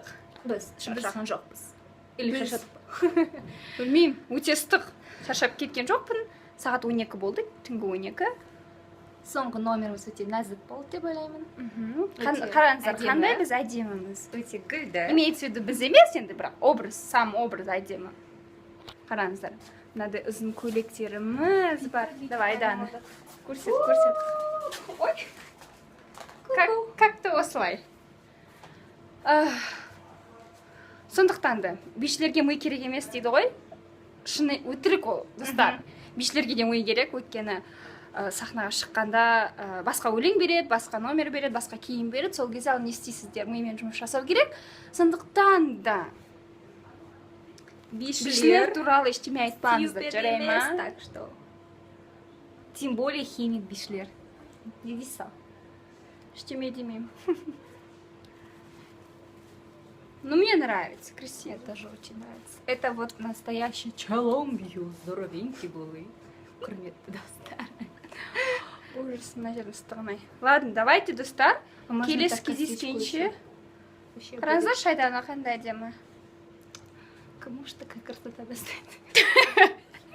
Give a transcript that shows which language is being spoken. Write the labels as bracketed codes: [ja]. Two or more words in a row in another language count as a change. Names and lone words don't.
[kk] Біз шаршаған жоқпыз. Или шаршадық па? Білмеймін, өте ыстық. Шаршап кеткен жоқпын. Сағат 12 болды, түнгі 12. Соңғы номеріміз өте нәзік болды деп ойлаймын. Қараңыздар, қандай біз әдеміміз. Өте гүлді. [ru] Имеется в виду [kk] біз емес енді, бірақ образ, [ru] сам образ [kk] әдемі. Қараңыздар, мынадай ұзын көйлектеріміз бар. Давай, Айдана. Көрсет. Ой. Как-то осылай. Сондықтан да бишілерге ми керек емес дейді ғой. Шыны өтірік ол, достар. Бишілерге де ми керек, өйткені сахнаға шыққанда басқа өлең береді, басқа номер береді, басқа киім береді. Сол кезде ал не істейсіздер, мимен жұмыс жасау керек. Сондықтан да бишілер туралы ештеме айтпаңыздар, жарай ма? [ru] Так что. Тем более химик бишілер. [kk] Не дейсің? Ештеме демеймін. [ru] Ну, мне нравится, красиво. Это тоже очень нравится. Это вот настоящий [uk] Шалом бью, здоровенький были. [kk] Құрметті достар. Ужас, мына жердің ыстығын-ай. [ru] Ладно, давайте, [kk] достар. Келесі кездескенше. Қараңыздаршы, Айдана қандай әдемі. [ru] Кому ж такая красота достает?